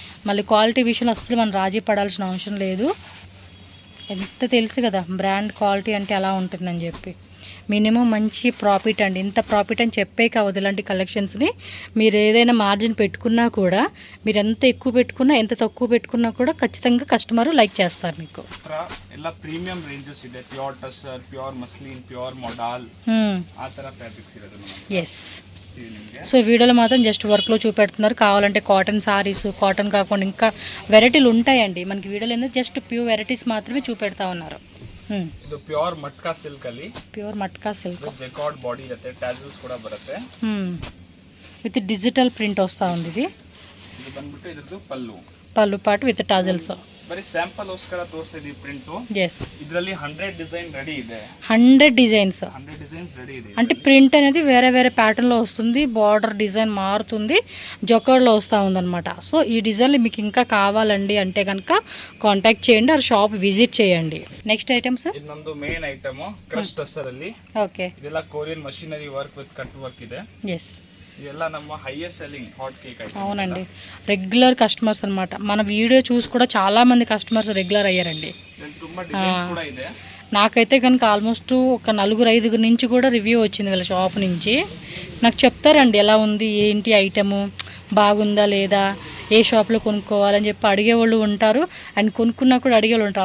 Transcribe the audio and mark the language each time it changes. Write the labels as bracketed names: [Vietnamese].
[Telugu] మళ్ళీ క్వాలిటీ విషయంలో అస్సలు మనం రాజీ పడాల్సిన అవసరం లేదు. ఎంత తెలుసు కదా బ్రాండ్ క్వాలిటీ అంటే అలా ఉంటుందని చెప్పి. మినిమం మంచి ప్రాఫిట్ అండి. ఇంత ప్రాఫిట్ అని చెప్పే కావద్దు. ఇలాంటి కలెక్షన్స్ని మీరు ఏదైనా మార్జిన్ పెట్టుకున్నా కూడా, మీరు ఎంత ఎక్కువ పెట్టుకున్నా ఎంత తక్కువ పెట్టుకున్నా కూడా ఖచ్చితంగా కస్టమర్ లైక్ చేస్తారు మీకు. [Kannada] ಎಲ್ಲ ಪ್ರೀಮಿಯಂ ರೇಂಜಸ್ ಇದೆ. Pure tussar, pure muslin, pure modal ಆ ತರ ಫ್ಯಾಬ್ರಿಕ್ಸ್ ಇರೋದು. [Telugu] ఎస్, సో వీడియోలో మాత్రం జస్ట్ వర్క్లో చూపెడుతున్నారు. కావాలంటే కాటన్ సారీస్, కాటన్ కాకుండా ఇంకా వెరైటీలు ఉంటాయండి మనకి వీడియోలో. ఎందుకు జస్ట్ ప్యూర్ వెరైటీస్ మాత్రమే చూపెడతా ఉన్నారు. [Kannada] ಇದು ಪ್ಯೂರ್ ಮಟ್ಕಾ ಸಿಲ್ಕ್ ಅಲ್ಲಿ, ಪ್ಯೂರ್ ಮಟ್ಕಾ ಸಿಲ್ಕ್ ಜೆಕಾರ್ಡ್ ಬಾಡಿ ಇರುತ್ತೆ, ಟ್ಯಾಸಲ್ಸ್ ಕೂಡ ಬರುತ್ತೆ. [Telugu] విత్ డిజిటల్ ప్రింట్ వస్తూ ఉంది. ఇది [Kannada] ಬಂದ್ಬಿಟ್ಟು ಇದ್ರದ್ದು ಪಲ್ಲು [Telugu] పాటు విత్ టాజల్స్. [Kannada] ಬರೀ ಸ್ಯಾಂಪಲ್ ಗೋಸ್ಕರ ತೋರಿಸಿದೀವಿ ಪ್ರಿಂಟ್. [English] yes, [Kannada] ಇದರಲ್ಲಿ 100 ಡಿಸೈನ್ రెడీ ಇದೆ. [English] 100 designs 100 designs ready ಇದೆ. [Telugu] అంటే ప్రింట్ అనేది వేరే వేరే ప్యాటర్న్లో వస్తుంది, బార్డర్ డిజైన్ మారుతుంది, జొకర్లో వస్తూ ఉందన్నమాట. సో ఈ డిజైన్లు మీకు ఇంకా కావాలండి అంటే కనుక కాంటాక్ట్ చేయండి, ఆ షాప్ విజిట్ చేయండి. [English] next items, [Kannada] ಇದು ನಮ್ದು ಮೇನ್ ಐಟಮ್ ಕ್ರಶ್ ಟಸರ್ ಅಲ್ಲಿ. [English] okay, [Kannada] ಇದೆಲ್ಲ Korean machinery work with cut work ಇದೆ. [English] yes, [Kannada] ಇದೆಲ್ಲ ನಮ್ಮ highest selling hot cake item. [Telugu] అవునండి, రెగ్యులర్ కస్టమర్స్ అన్నమాట. మన వీడియో చూసి కూడా చాలా మంది కస్టమర్స్ రెగ్యులర్ అయ్యారండి. [Kannada] ತುಂಬಾ ಡಿಸೈన్స్ ಕೂಡ ಇದೆ. [Telugu] నాకైతే కనుక ఆల్మోస్ట్ ఒక 4-5 నుంచి కూడా రివ్యూ వచ్చింది వీళ్ళ షాప్ నుంచి. నాకు చెప్తారండి ఎలా ఉంది ఏంటి ఐటము, బాగుందా లేదా, ఏ షాప్లో కొనుక్కోవాలని చెప్పి అడిగేవాళ్ళు ఉంటారు, అండ్ కొనుక్కున్నా కూడా అడిగేవాళ్ళు ఉంటారు.